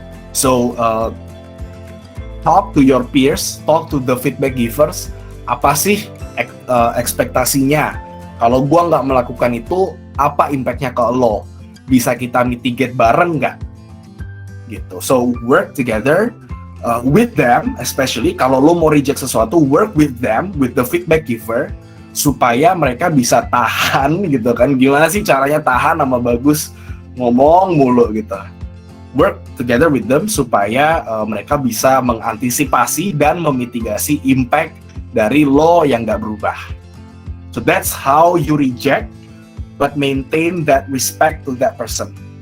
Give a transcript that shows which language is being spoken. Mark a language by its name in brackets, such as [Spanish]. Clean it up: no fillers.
[English] So talk to your peers, talk to the feedback givers. [Indonesian] Apa sih ekspektasinya? Kalau gua nggak melakukan itu, apa impactnya ke lo? Bisa kita mitigate bareng nggak? Gitu. [English] So work together with them, especially kalau lo mau reject sesuatu, work with them, with the feedback giver, supaya mereka bisa tahan gitu kan. [Indonesian] Gimana sih caranya tahan sama Bagus ngomong mulu gitu. Work together with them supaya mereka bisa mengantisipasi dan memitigasi impact dari lo yang nggak berubah. [English] So that's how you reject, but maintain that respect to that person.